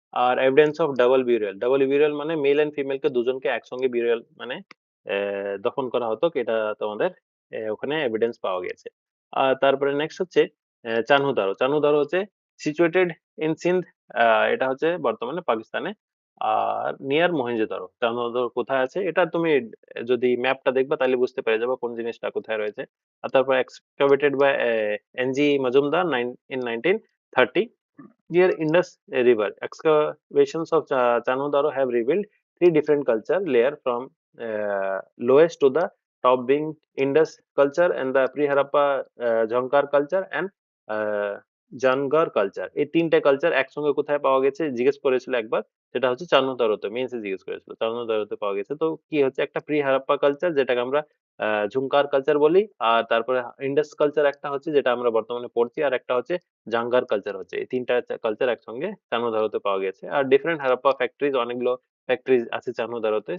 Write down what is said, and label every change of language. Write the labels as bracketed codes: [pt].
[bn] আর evidence of double burial মানে mail and female কে দুজনকে একসঙ্গে বিউরিয়াল মানে দফন করা হতো, এটা তোমাদের ওখানে এভিডেন্স পাওয়া গেছে। আর তারপরে নেক্সট হচ্ছে চানহুদারো। চানহুদারো হচ্ছে সিচুয়েটেড ইন সিন্ধ, এটা হচ্ছে বর্তমানে পাকিস্তানে। আর নিয়ার মহেঞ্জোদারো। চানহুদারো কোথায় আছে এটা তুমি যদি ম্যাপটা দেখবা তাহলে বুঝতে পেরে যাবে কোন জিনিসটা কোথায় রয়েছে। আর তারপর [en] excavated by N.G. Majumdar in 1930 near Indus River. Excavations of Chanodaro have revealed 3 different culture layer from lowest to the top being Indus culture and the pre-Harappa Jhankar culture and Jhangar culture. [bn] এই ৩ টে culture একসঙ্গে কোথায় পাওয়া গেছে জিজ্ঞেস করেছিল একবার। সেটা হচ্ছে চান্নতরতে, মেন্সে জিজ্ঞেস করেছিল। চান্নতরতে পাওয়া গেছে। তো কি হচ্ছে একটা প্রি হারাপ্পা কালচার যেটাকে আমরা ঝুংকার কালচার বলি। আর তারপরে ইন্ডাস কালচার একটা হচ্ছে যেটা আমরা বর্তমানে পড়ছি। আর একটা হচ্ছে জাঙ্গার কালচার হচ্ছে। এই ৩ টা কালচার একসঙ্গে চান্নতরতে পাওয়া গেছে। আর ডিফারেন্ট হারাপ্পা ফ্যাক্টরিজ অনেকগুলো ফ্যাক্টরিজ আছে চান্নতরতে।